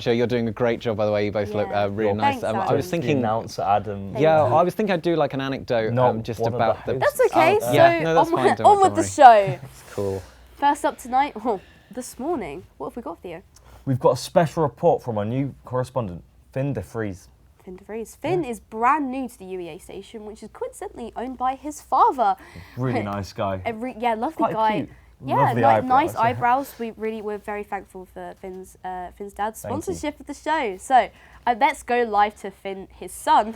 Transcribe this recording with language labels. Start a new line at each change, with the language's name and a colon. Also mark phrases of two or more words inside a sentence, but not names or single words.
English: You're doing a great job, by the way. You both look really nice. Thanks, I was thinking, announcer Adam. Yeah, I was thinking I'd do like an anecdote just about the. That's okay. So yeah, no, that's fine, on with the show. It's cool. First up tonight, this morning, what have we got, Theo? We've got a special report from our new correspondent, Finn de Vries. Finn de Vries. Finn is brand new to the UEA station, which is coincidentally owned by his father. Really nice guy. Lovely Quite guy. cute. Yeah, Lovely nice eyebrows. We're very thankful for Finn's dad's sponsorship of the show. So let's go live to Finn, his son.